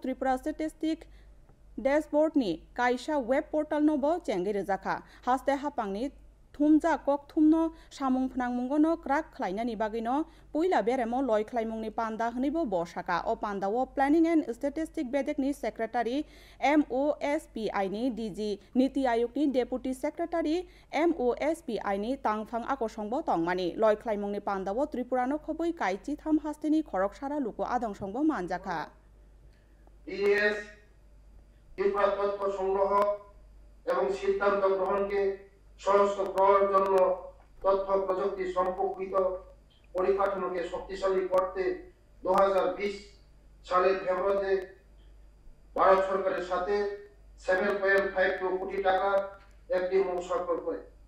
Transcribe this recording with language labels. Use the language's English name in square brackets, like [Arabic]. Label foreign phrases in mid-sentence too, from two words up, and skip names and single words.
[Kok Borok] Tripura Statistic Dashboard ni Kaisha [English] Web Portal [Kok Borok] no bo Cengirjaka Haste Hapangni Thumja kok thumno samung phnangmungono krak khlainani bagino puila beremo loi khlaimungni panda hnibo bosaka o pandao [English] planning and statistic [Kok Borok] bedekni secretary MOSPI ni DG Niti Ayog ni [English] deputy secretary [Kok Borok] MOSPI ni tangphang akosongbo tongmani loi khlaimungni pandao Tripurano khobui kaichi tham hasteni khoroksara luko adong songbo manjaka [Bangla] DES ত্রিপুরা তথ্য সংগ্রহ এবং সিদ্ধান্ত গ্রহণকে সহজ করার জন্য তথ্য প্রযুক্তি সম্পর্কিত পরিকাঠামোকে শক্তিশালী করতে 2020 সালের ফেব্রুয়ারিতে ভারত সরকারের সাথে 7.52 কোটি টাকা একটি মূল স্বাক্ষর করে